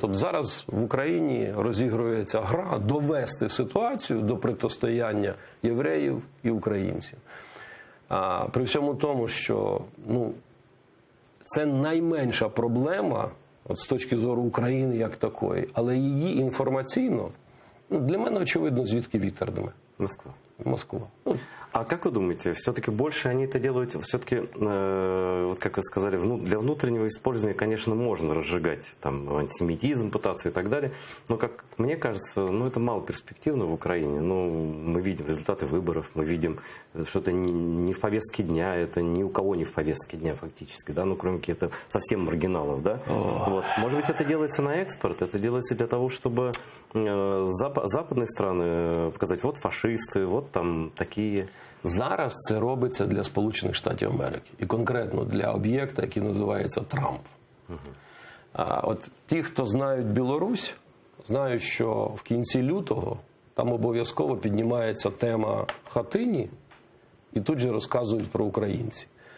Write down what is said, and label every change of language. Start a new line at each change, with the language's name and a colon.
Ukrainian: Тобто зараз в Україні розігрується гра довести ситуацію до протистояння євреїв і українців. При всьому тому, що це найменша проблема от з точки зору України як такої, але її інформаційно, для мене очевидно, звідки вітер дме. Москва.
Russian: А как вы думаете, все-таки больше они это делают, все-таки, вот как вы сказали, для внутреннего использования, конечно, можно разжигать там антисемитизм, пытаться и так далее, но, как мне кажется, это мало перспективно в Украине. Мы видим результаты выборов, мы видим, что это не в повестке дня, это ни у кого не в повестке дня фактически, да, кроме каких-то совсем маргиналов, да. Вот. Может быть, это делается на экспорт, это делается для того, чтобы западные страны показать, вот фашисты, вот там такие.
Ukrainian: Зараз це робиться для Сполучених Штатів Америки. І конкретно для об'єкта, який називається Трамп. От ті, хто знають Білорусь, знають, що в кінці лютого там обов'язково піднімається тема Хатині, і тут же розказують про українців.